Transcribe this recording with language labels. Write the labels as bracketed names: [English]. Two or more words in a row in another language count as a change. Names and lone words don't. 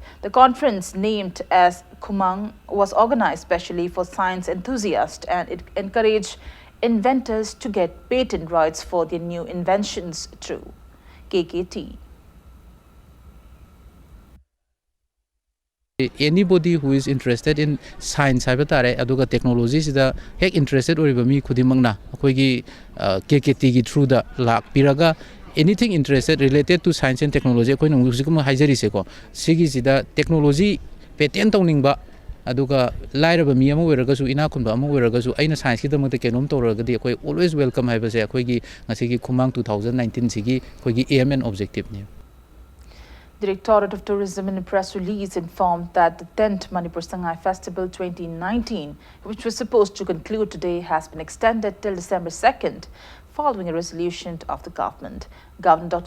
[English] The conference, named as Kumang, was organized specially for science enthusiasts, and it encouraged inventors to get patent rights for their new inventions through KKT. Anybody who is interested in science [Manipuri] aduga technology sida hek interested oriba mi khudimangna akoigi KKT gi through the lak piraga [English] anything interested related to science and technology [Manipuri] akoi nong sikuma haijari se ko sigi sida [English] technology patent [Manipuri] tawningba aduga lairaba mi ama weraga su ina khunba ama weraga su aina science ki damang te kenom tawraga di akoi [English] always welcome [Manipuri] haiba se akoigi ngasigi khumang 2019 sigi akoigi [English] aim and objective [Manipuri] ni. [English] Directorate of Tourism in a press release informed that the 10th Manipur Sangai Festival 2019, which was supposed to conclude today, has been extended till December 2nd, following a resolution of the government. Governor Dr.